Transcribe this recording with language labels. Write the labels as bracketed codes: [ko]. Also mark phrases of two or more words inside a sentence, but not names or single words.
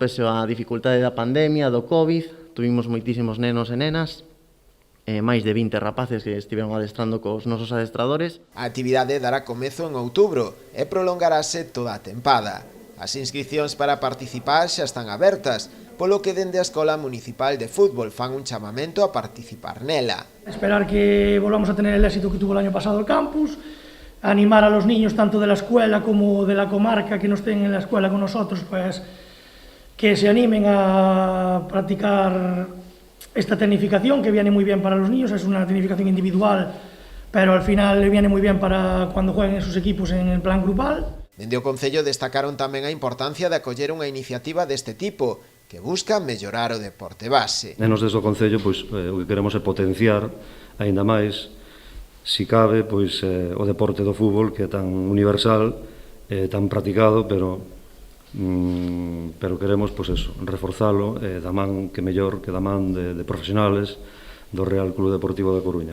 [gl] Pese á dificultade da pandemia, do COVID, tuvimos moitísimos nenos e nenas, máis de 20 rapaces que estiveron adestrando cos nosos adestradores. A actividade dará comezo en outubro e prolongarase toda a tempada. As inscricións para participar xa están abertas, polo que dende a Escola Municipal de Fútbol fan un chamamento a participar nela. [es] Esperar que volvamos a tener el éxito que tuvo el año pasado el campus, animar a los niños tanto de la escuela como de la comarca que no estén en la escuela con nosotros, pues que se animen a practicar esta tecnificación que viene muy bien para los niños. Es una tecnificación individual, pero al final viene muy bien para cuando jueguen en sus equipos en el plan grupal. [gl] Dende o Concello destacaron tamén a importancia de acoller unha iniciativa deste tipo, que busca mellorar o deporte base. Nenos desde o Concello, pois, o que queremos é potenciar aínda máis, si cabe, pois, o deporte do fútbol, que é tan universal, tan practicado, pero queremos, pois eso, reforzalo da man que mellor, que da man de profesionales do Real Club Deportivo da Coruña.